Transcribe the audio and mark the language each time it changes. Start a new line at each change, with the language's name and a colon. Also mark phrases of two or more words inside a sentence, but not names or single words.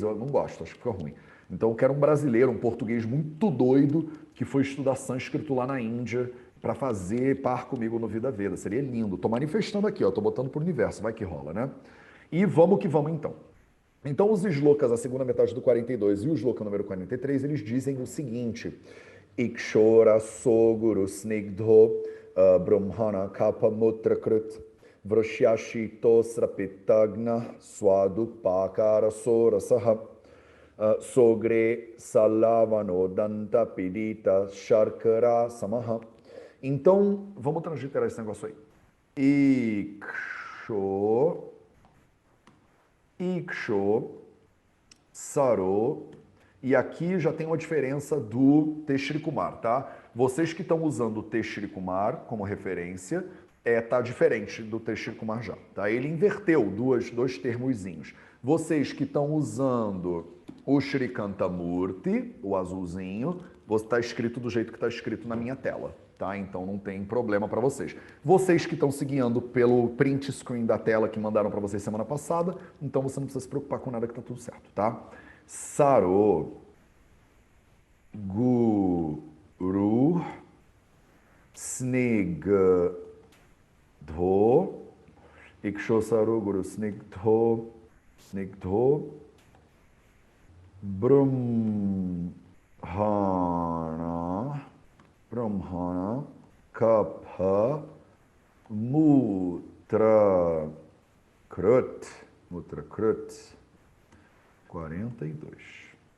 Portuguese: Eu não gosto, acho que fica ruim. Então eu quero um brasileiro, um português muito doido que foi estudar sânscrito lá na Índia para fazer par comigo no Vida Veda. Seria lindo. Tô manifestando aqui, ó. Tô botando pro universo, vai que rola, né? E vamos que vamos então. Então, os slokas, a segunda metade do 42 e o sloka número 43, eles dizem o seguinte:
Sanskrit: Ikshora soguru snigdho brahmana kapamutra krut vrashyashito srapitagna swadu pakara sorasaha sogre salavano danta pidita sharkara samaha.
Portuguese: Então, vamos transliterar esse negócio aí.
Sanskrit: Iksho, Saro,
Portuguese: e aqui já tem uma diferença do Teshrikumar, tá? Vocês que estão usando o Teshrikumar como referência, tá diferente do Teshrikumar já, tá? Ele inverteu dois termozinhos. Vocês que estão usando o Shrikantamurti, o azulzinho, está escrito do jeito que está escrito na minha tela, tá? Então não tem problema para vocês. Vocês que estão seguindo pelo
English: print screen
Portuguese: da tela que mandaram para vocês semana passada, então você não precisa se preocupar com nada que tá tudo certo, tá?
Sanskrit: Saro, Guru, Snigdho, Iksho Saro, Guru Snigdho, Brahmana, Kapha, Mutra Krut, 42.